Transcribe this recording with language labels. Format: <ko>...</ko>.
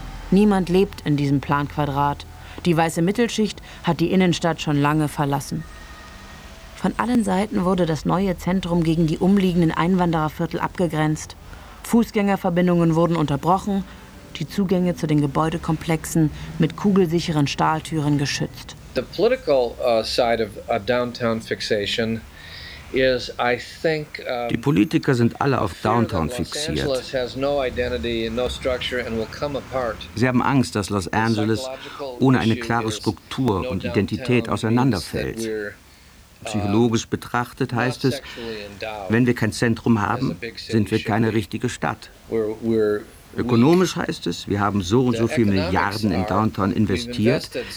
<de>Niemand lebt in diesem Planquadrat. Die weiße Mittelschicht hat die Innenstadt schon lange verlassen. Von allen Seiten wurde das neue Zentrum gegen die umliegenden Einwandererviertel abgegrenzt. Fußgängerverbindungen wurden unterbrochen. Die Zugänge zu den Gebäudekomplexen mit kugelsicheren Stahltüren geschützt.</de> <en>The political side of a downtown fixation is, I think,</en> <de>die Politiker sind alle auf Downtown fixiert.</de> <en>Los Angeles has no identity and no structure and will come apart.</en> <de>Sie haben Angst, dass Los Angeles ohne eine klare Struktur und Identität auseinanderfällt. Psychologisch betrachtet heißt es, wenn wir kein Zentrum haben, sind wir keine richtige Stadt. Ökonomisch heißt es, wir haben so und so viele Milliarden in Downtown investiert.</de>